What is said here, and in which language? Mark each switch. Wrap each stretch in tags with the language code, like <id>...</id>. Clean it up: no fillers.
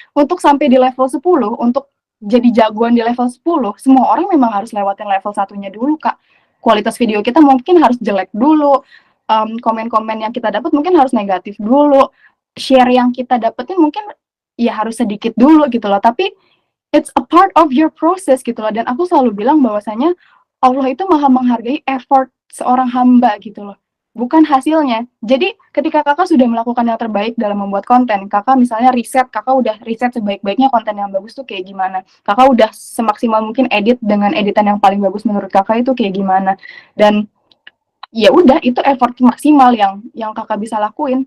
<id>Untuk sampai di level 10, untuk jadi jagoan di level 10, semua orang memang harus lewatin level 1-nya dulu, Kak. Kualitas video kita mungkin harus jelek dulu, komen-komen yang kita dapat mungkin harus negatif dulu, share yang kita dapetin mungkin ya harus sedikit dulu gitu loh. Tapi</id> <en>it's a part of your process gitu loh.</en> <id>Dan aku selalu bilang bahwasanya Allah itu maha menghargai effort seorang hamba gitu loh, bukan hasilnya. Jadi ketika kakak sudah melakukan yang terbaik dalam membuat konten, kakak misalnya kakak udah riset sebaik-baiknya konten yang bagus tuh kayak gimana, kakak udah semaksimal mungkin edit dengan editan yang paling bagus menurut kakak itu kayak gimana, dan ya udah itu effort maksimal yang kakak bisa lakuin.</id>